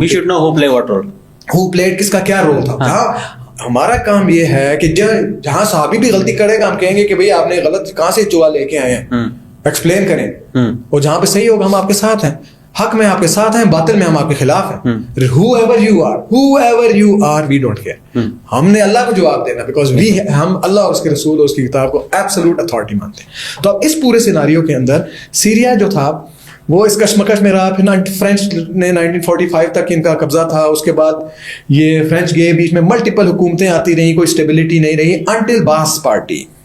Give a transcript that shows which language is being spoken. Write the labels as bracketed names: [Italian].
[English] we should know who play what role, who played, [Urdu] کس کا کیا رول تھا. جہاں ہمارا کام یہ ہے کہ جہاں صحابی بھی غلطی کرے گا ہم کہیں گے کہ بھئی آپ نے غلط کہاں سے چوہا لے کے آئے ہیں, ایکسپلین کریں, اور جہاں پہ صحیح ہوگا ہم آپ کے ساتھ ہیں, حق میں آپ کے ساتھ ہیں, باطل میں ہم آپ کے خلاف ہیں. [English] whoever you are we don't care. [Urdu] ہم نے اللہ کو جواب دینا, بیکاز ہم اللہ اور اس کے رسول اور اس کی کتاب کو ایبسولوٹ اتھارٹی مانتے ہیں. تو اب اس پورے سیناریو کے اندر سیریا جو تھا وہ اس کشمکش میں رہا. پھر فرینچ نے 1945 تک ان کا قبضہ تھا. اس کے بعد یہ فرینچ گئے, بیچ میں ملٹیپل حکومتیں آتی رہیں, کوئی اسٹیبلٹی نہیں رہی, انٹل باس پارٹی.